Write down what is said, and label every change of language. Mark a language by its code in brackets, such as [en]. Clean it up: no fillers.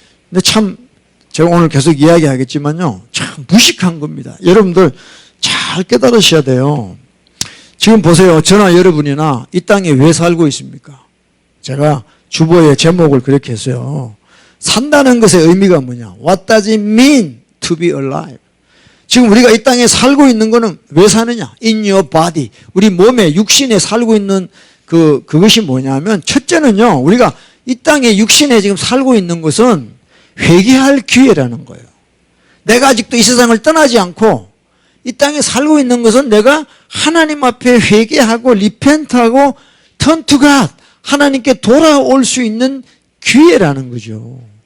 [ko] 근데 참 제가 오늘 계속 이야기하겠지만요, 참 무식한 겁니다. 여러분들 잘 깨달으셔야 돼요. 지금 보세요. 저나 여러분이나 이 땅에 왜 살고 있습니까? 제가 주보의 제목을 그렇게 했어요. 산다는 것의 의미가 뭐냐? [en] What does it mean to be alive? [ko] 지금 우리가 이 땅에 살고 있는 거는 왜 사느냐? [en] In your body. [ko] 우리 몸에, 육신에 살고 있는 그것이 뭐냐면, 첫째는요, 우리가 이 땅에 육신에 지금 살고 있는 것은 회개할 기회라는 거예요. 내가 아직도 이 세상을 떠나지 않고 이 땅에 살고 있는 것은 내가 하나님 앞에 회개하고 리펜트하고 [en] turn to God, [ko] 하나님께 돌아올 수 있는 기회라는 거죠.